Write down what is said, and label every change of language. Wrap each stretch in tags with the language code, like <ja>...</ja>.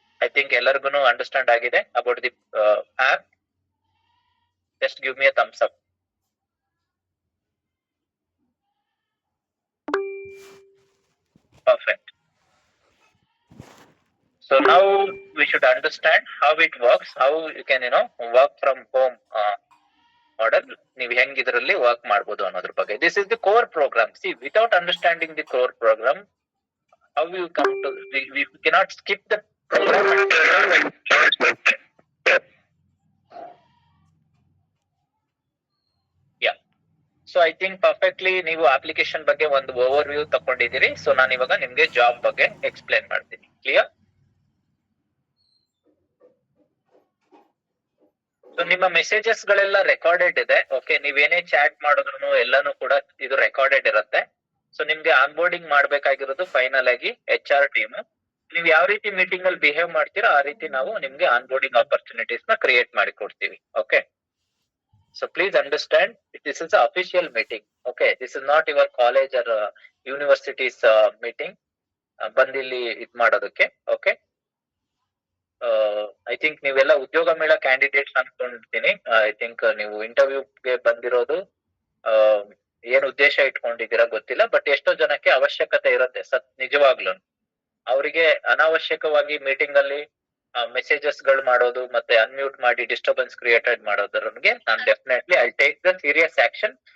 <en>I think</en> <kn>ಎಲ್ಲರಿಗೂ understand ಆಗಿದೆ</kn> <en>about the app. Just give me a thumbs up. Perfect. So now we should understand how it works, how you can work from home model.</en> <kn>ನೀವು ಹೆಂಗ್ ಇದರಲ್ಲಿ work ಮಾಡಬಹುದು ಅನ್ನೋದ್ರ ಬಗ್ಗೆ.</kn> <en>This is the core program. See, without understanding the core program, how you come to we cannot skip the program. Yeah. So I think perfectly</en> <kn>ನೀವು application ಬಗ್ಗೆ ಒಂದು over view ತಗೊಂಡಿದ್ದೀರಿ. So ನಾನು ಇವಾಗ ನಿಮ್ಗೆ ಜಾಬ್ ಬಗ್ಗೆ ಎಕ್ಸ್ಪ್ಲೇನ್ ಮಾಡ್ತೀನಿ. Clear? So ನಿಮ್ಮ messages ಗಳೆಲ್ಲ ರೆಕಾರ್ಡೆಡ್ ಇದೆ. ಓಕೆ, ನೀವೇನೇ ಚಾಟ್ ಮಾಡಿದ್ರು ಎಲ್ಲಾನು ಕೂಡ ಇದು ರೆಕಾರ್ಡೆಡ್ ಇರುತ್ತೆ. ಸೊ ನಿಮ್ಗೆ ಆನ್ಬೋರ್ಡಿಂಗ್ ಮಾಡ್ಬೇಕಾಗಿರೋದು ಫೈನಲ್ ಆಗಿ HR ಟೀಮ್. ನೀವು ಯಾವ ರೀತಿ ಮೀಟಿಂಗ್ ಅಲ್ಲಿ ಬಿಹೇವ್ ಮಾಡ್ತೀರಾ ಆ ರೀತಿ ನಾವು ನಿಮ್ಗೆ ಆನ್ಬೋರ್ಡಿಂಗ್ ಆಪರ್ಚುನಿಟೀಸ್ ನ ಕ್ರಿಯೇಟ್ ಮಾಡಿ ಕೊಡ್ತೀವಿ. Okay,</kn> <en>So please understand, this is an official meeting. Okay, this is not your college or university's meeting.</en> <kn>ಬಂದಿಲ್ಲಿ ಇದ್ ಮಾಡೋದಕ್ಕೆ. ಓಕೆ,</kn> <en>I think</en> <kn>ನೀವೆಲ್ಲ ಉದ್ಯೋಗ ಮೇಳ ಕ್ಯಾಂಡಿಡೇಟ್ಸ್ ಅನ್ಕೊಂಡಿರ್ತೀನಿ.</kn> <en>I think</en> <kn>ನೀವು ಇಂಟರ್ವ್ಯೂಗೆ ಬಂದಿರೋದು ಏನ್ ಉದ್ದೇಶ ಇಟ್ಕೊಂಡಿದ್ದೀರಾ ಗೊತ್ತಿಲ್ಲ, ಬಟ್ ಎಷ್ಟೋ ಜನಕ್ಕೆ ಅವಶ್ಯಕತೆ ಇರುತ್ತೆ ನಿಜವಾಗ್ಲೂ. ಅವರಿಗೆ ಅನಾವಶ್ಯಕವಾಗಿ ಮೀಟಿಂಗ್ ಅಲ್ಲಿ ಮೆಸೇಜಸ್ ಗಳು ಮಾಡೋದು ಮತ್ತೆ ಅನ್ಮ್ಯೂಟ್ ಮಾಡಿ ಡಿಸ್ಟರ್ಬೆನ್ಸ್ ಕ್ರಿಯೇಟೆಡ್ ಮಾಡೋದ್ರಿಗೆ ನಾನು definitely</kn> <en>I take the serious action.</en>